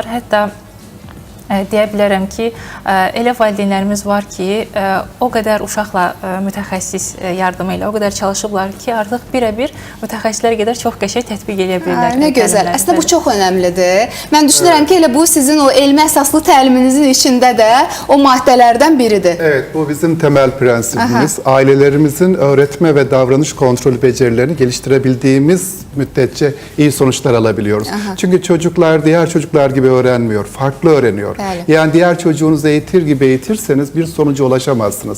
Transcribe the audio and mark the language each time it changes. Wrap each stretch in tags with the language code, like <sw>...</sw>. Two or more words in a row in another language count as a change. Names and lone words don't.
<az>Hətta deyə bilərəm ki, elə valideynlərimiz var ki, o qədər uşaqla mütəxəssis yardımı ilə o qədər çalışıblar ki, artıq birə-bir mütəxəssislər qədər çox qəşəng tətbiq edə bilirlər. Nə gözəl. Əslində bu çox önəmlidir. Mən düşünürəm ki, elə bu sizin o elmi əsaslı təliminizin içində də o maddələrdən biridir.</az> <tr>Evet, bu bizim temel prensibimiz. Ailelerimizin öğretme ve davranış kontrolü becerilerini geliştirebildiğimiz müddetçe iyi sonuçlar alabiliyoruz. Çünkü çocuklar diğer çocuklar gibi öğrenmiyor, farklı öğreniyor.</tr> <az>Bəli.</az> <tr>Yani diğer çocuğunuzu eğitir gibi eğitirseniz bir sonuca ulaşamazsınız.</tr>